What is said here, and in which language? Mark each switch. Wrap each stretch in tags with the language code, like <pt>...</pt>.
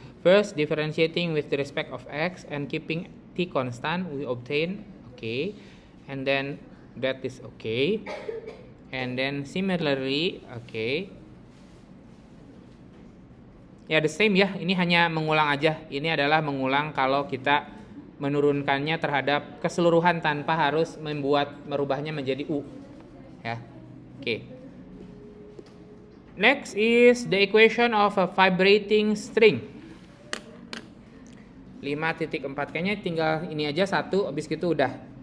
<en>First, differentiating with the respect of x and keeping t constant, we obtain okay, and then that is okay, and then similarly okay.</en> <id>Ya,</id> <en>the same</en> <id>ya. Ini hanya mengulang aja. Ini adalah mengulang kalau kita menurunkannya terhadap keseluruhan tanpa harus merubahnya menjadi u. Ya, oke.</id> <en>Next is the equation of a vibrating string.</en> <id>5.4, kayaknya tinggal ini aja satu, habis gitu udah.</id>